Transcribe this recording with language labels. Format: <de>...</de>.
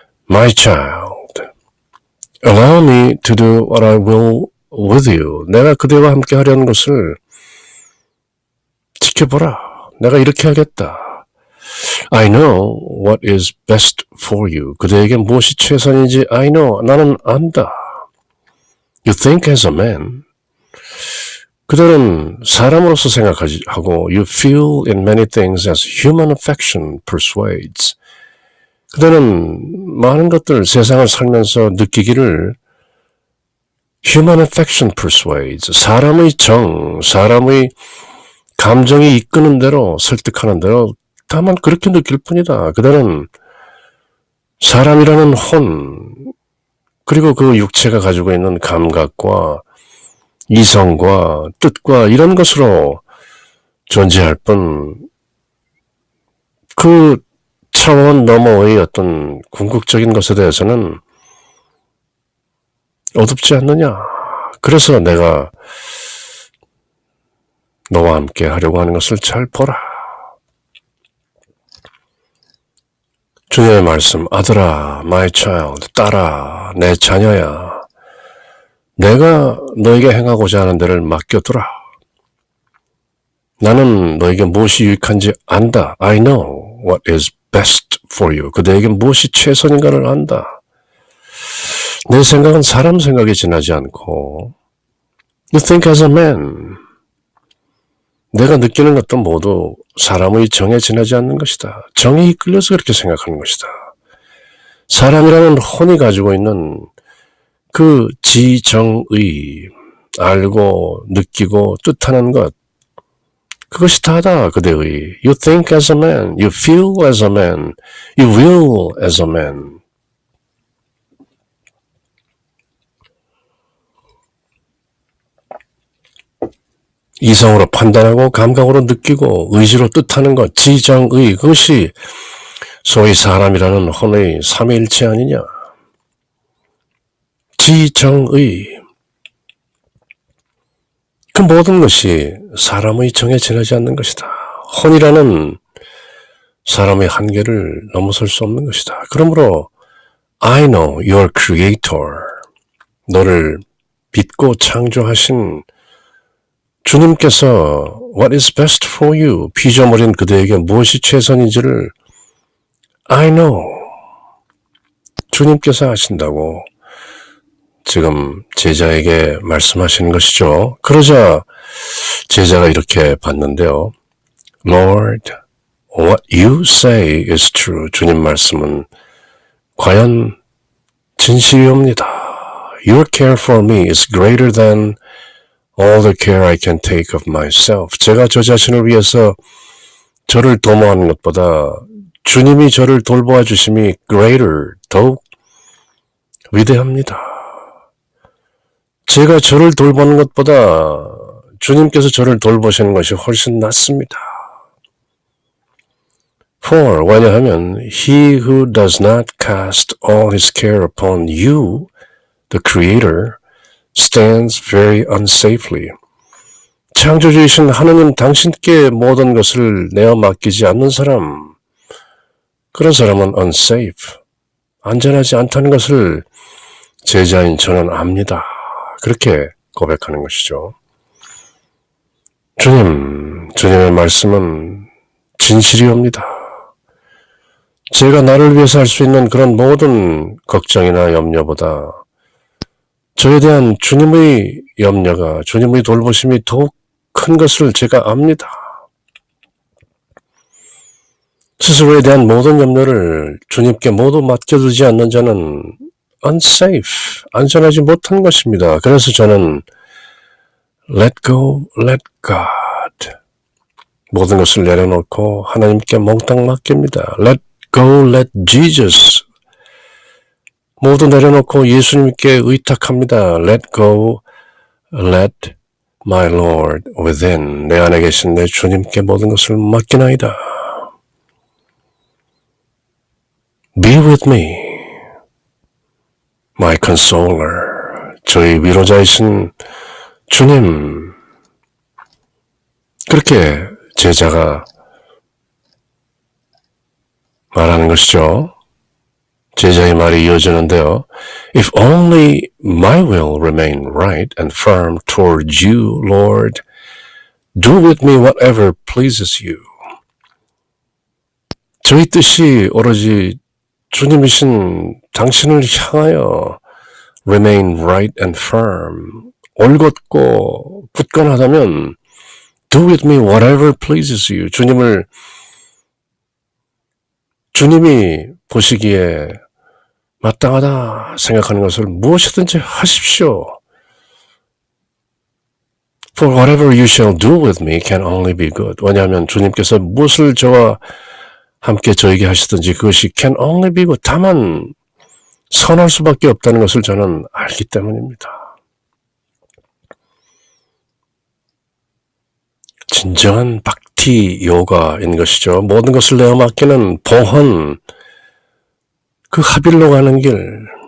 <en>My child, allow me to do what I will with you.</en> <ko>내가 그대와 함께 하려는 것을 지켜보라. 내가 이렇게 하겠다.</ko> <en>I know what is best for you.</en> <ko>그대에게 무엇이 최선인지</ko> <en>I know.</en> <ko>나는 안다.</ko> <en>You think as a man.</en> <ko>그들은 사람으로서 생각하고</ko> <en>You feel in many things as human affection persuades.</en> <ko>그들은 많은 것들 세상을 살면서 느끼기를</ko> <en>human affection persuades.</en> <ko>사람의 정, 사람의 감정이 이끄는 대로 설득하는 대로 다만 그렇게 느낄 뿐이다. 그들은 사람이라는 혼 그리고 그 육체가 가지고 있는 감각과 이성과 뜻과 이런 것으로 존재할 뿐 그 차원 너머의 어떤 궁극적인 것에 대해서는 어둡지 않느냐. 그래서 내가 너와 함께 하려고 하는 것을 잘 보라. 주님의 말씀, 아들아,</ko> <en>my child,</en> <ko>딸아, 내 자녀야. 내가 너에게 행하고자 하는 데를 맡겨두라. 나는 너에게 무엇이 유익한지 안다.</ko> <en>I know what is best for you.</en> <ko>그대에게 무엇이 최선인가를 안다. 내 생각은 사람 생각에 지나지 않고</ko> <en>You think as a man.</en> <ko>내가 느끼는 것도 모두 사람의 정에 지나지 않는 것이다. 정에 이끌려서 그렇게 생각하는 것이다. 사람이라는 혼이 가지고 있는 그 지정의 알고 느끼고 뜻하는 것 그것이 다다 그대의</ko> <en>You think as a man, you feel as a man, you will as a man.</en> <ko>이성으로 판단하고 감각으로 느끼고 의지로 뜻하는 것, 지정의 그것이 소위 사람이라는 혼의 삼위일체 아니냐. 지정의 그 모든 것이 사람의 정에 지나지 않는 것이다. 혼이라는 사람의 한계를 넘어설 수 없는 것이다. 그러므로</ko> <en>I know your creator.</en> <ko>너를 빚고 창조하신 주님께서</ko> <en>What is best for you?</en> <ko>피조물인 그대에게 무엇이 최선인지를</ko> <en>I know.</en> <ko>주님께서 아신다고 지금 제자에게 말씀하시는 것이죠. 그러자 제자가 이렇게 받는데요.</ko> <en>Lord, what you say is true.</en> <ko>주님 말씀은 과연 진실이옵니다.</ko> <en>Your care for me is greater than all the care I can take of myself.</en> <ko>제가 저 자신을 위해서 저를 도모하는 것보다 주님이 저를 돌보아 주심이 greater, 더욱 위대합니다. 제가 저를 돌보는 것보다 주님께서 저를 돌보시는 것이 훨씬 낫습니다.</ko> <en>For,</en> <ko>왜냐하면</ko> <en>He who does not cast all his care upon you, the Creator, stands very unsafely.</en> <ko>창조주이신 하느님 당신께 모든 것을 내어 맡기지 않는 사람, 그런 사람은 unsafe, 안전하지 않다는 것을 제자인 저는 압니다. 그렇게 고백하는 것이죠. 주님의 말씀은 진실이옵니다. 제가 나를 위해서 할 수 있는 그런 모든 걱정이나 염려보다 저에 대한 주님의 염려가, 주님의 돌보심이 더욱 큰 것을 제가 압니다. 스스로에 대한 모든 염려를 주님께 모두 맡겨두지 않는 자는 unsafe, 안전하지 못한 것입니다. 그래서 저는</ko> <en>let go, let God.</en> <ko>모든 것을 내려놓고 하나님께 몽땅 맡깁니다.</ko> <en>Let go, let Jesus.</en> <ko>모두 내려놓고 예수님께 의탁합니다.</ko> <en>Let go, let my Lord within.</en> <ko>내 안에 계신 내 주님께 모든 것을 맡기나이다.</ko> <en>Be with me, my consoler.</en> <ko>저희 위로자이신 주님. 그렇게 제자가 말하는 것이죠. 제자의 말이 이어지는데요.</ko> <en>If only my will remain right and firm toward you, Lord, do with me whatever pleases you.</en> <ko>저희 뜻이 오로지 주님이신 당신을 향하여</ko> <en>remain right and firm,</en> <ko>올곧고 굳건하다면</ko> <en>do with me whatever pleases you.</en> <ko>주님이 보시기에 마땅하다 생각하는 것을 무엇이든지 하십시오.</ko> <en>For whatever you shall do with me can only be good.</en> <ko>왜냐하면 주님께서 무엇을 저와 함께 저에게 하시든지 그것이</ko> <en>can only be good.</en> <ko>다만 선할 수밖에 없다는 것을 저는 알기 때문입니다. 진정한 박티 요가인 것이죠. 모든 것을 내어 맡기는 봉헌, 그 하빌로 가는 길.</ko>